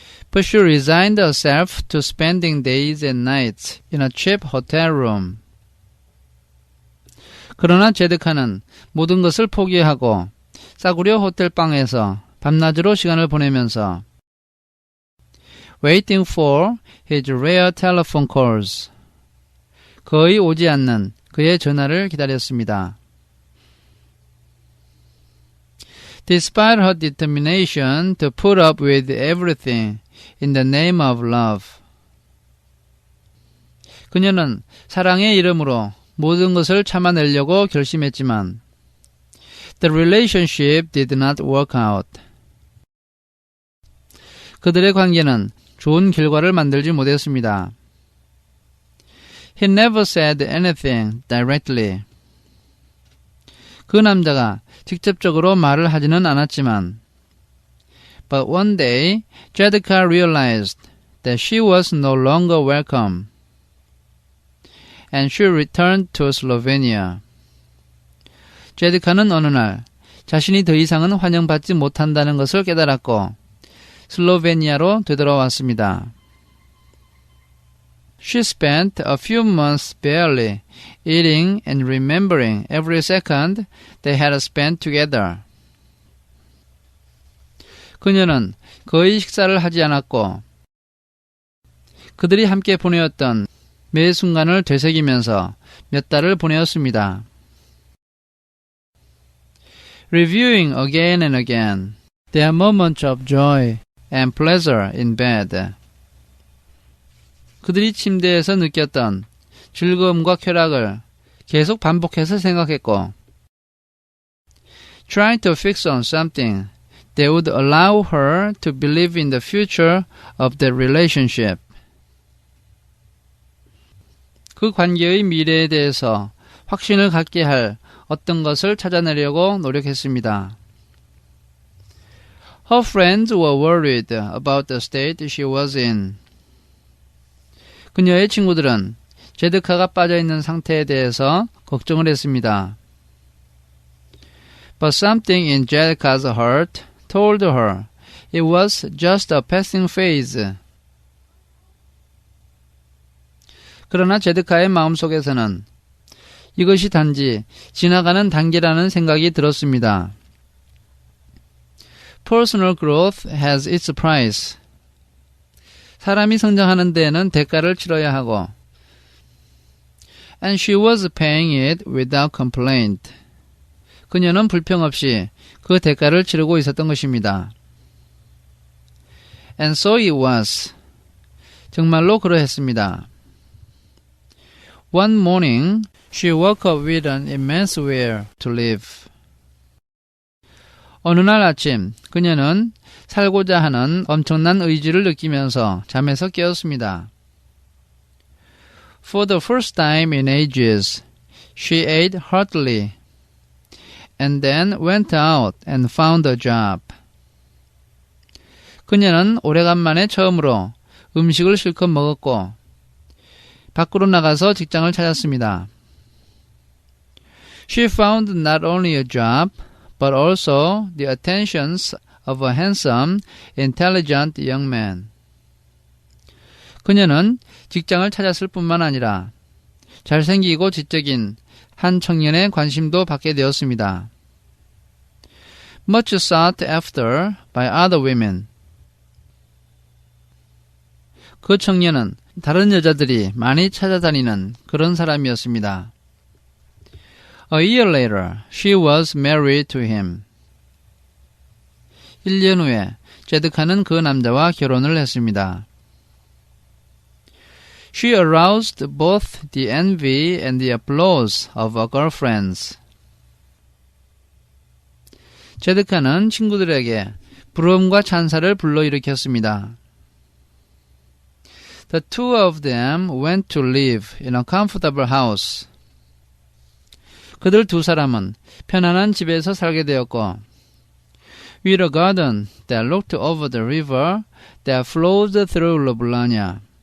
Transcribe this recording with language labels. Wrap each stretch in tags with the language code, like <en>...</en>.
<en>But she resigned herself to spending days and nights in a cheap hotel room.</en> <ko>그러나 제드카는 모든 것을 포기하고 싸구려 호텔방에서 밤낮으로 시간을 보내면서</ko> <en>waiting for his rare telephone calls.</en> <ko>거의 오지 않는 그의 전화를 기다렸습니다.</ko> <en>Despite her determination to put up with everything in the name of love.</en> <ko>그녀는 사랑의 이름으로 모든 것을 참아내려고 결심했지만</ko> <en>the relationship did not work out.</en> <ko>그들의 관계는 좋은 결과를 만들지 못했습니다.</ko> <en>He never said anything directly.</en> <ko>그 남자가 직접적으로 말을 하지는 않았지만</ko> <en>But one day, Jedka realized that she was no longer welcome. And she returned to Slovenia.</en> <ko>제드카는 어느 날 자신이 더 이상은 환영받지 못한다는 것을 깨달았고 슬로베니아로 되돌아왔습니다.</ko> <en>She spent a few months barely eating and remembering every second they had spent together.</en> <ko>그녀는 거의 식사를 하지 않았고 그들이 함께 보내었던 매 순간을 되새기면서 몇 달을 보내었습니다.</ko> <en>Reviewing again and again their moments of joy and pleasure in bed.</en> <ko>그들이 침대에서 느꼈던 즐거움과 쾌락을 계속 반복해서 생각했고</ko> <en>trying to fix on something that would allow her to believe in the future of their relationship.</en> <ko>그 관계의 미래에 대해서 확신을 갖게 할 어떤 것을 찾아내려고 노력했습니다.</ko> <en>Her friends were worried about the state she was in.</en> <ko>그녀의 친구들은 제드카가 빠져있는 상태에 대해서 걱정을 했습니다.</ko> <en>But something in Jedka's heart told her it was just a passing phase.</en> <ko>그러나 제드카의 마음속에서는 이것이 단지 지나가는 단계라는 생각이 들었습니다.</ko> <en>Personal growth has its price.</en> <ko>사람이 성장하는 데에는 대가를 치러야 하고</ko> <en>And she was paying it without complaint.</en> <ko>그녀는 불평 없이 그 대가를 치르고 있었던 것입니다.</ko> <en>And so it was.</en> <ko>정말로 그러했습니다.</ko> <en>One morning, she woke up with an immense will to live.</en> <ko>어느 날 아침, 그녀는 살고자 하는 엄청난 의지를 느끼면서 잠에서 깨었습니다.</ko> <en>For the first time in ages, she ate heartily, and then went out and found a job.</en> <ko>그녀는 오래간만에 처음으로 음식을 실컷 먹었고 밖으로 나가서 직장을 찾았습니다.</ko> <en>She found not only a job, but also the attentions of a handsome, intelligent young man.</en> <ko>그녀는 직장을 찾았을 뿐만 아니라 잘생기고 지적인 한 청년의 관심도 받게 되었습니다.</ko> <en>Much sought after by other women.</en> <ko>그 청년은 다른 여자들이 많이 찾아다니는 그런 사람이었습니다.</ko> <en>A year later, she was married to him.</en> <ko>1년 후에 제드카는 그 남자와 결혼을 했습니다.</ko> <en>She aroused both the envy and the applause of her girlfriends.</en> <ko>제드카는 친구들에게 부러움과 찬사를 불러일으켰습니다.</ko> <en>The two of them went to live in a comfortable house.</en> <ko>그들 두 사람은 편안한 집에서 살게 되었고,</ko> <en>with a garden that looked over the river that flowed through Loblania.</en>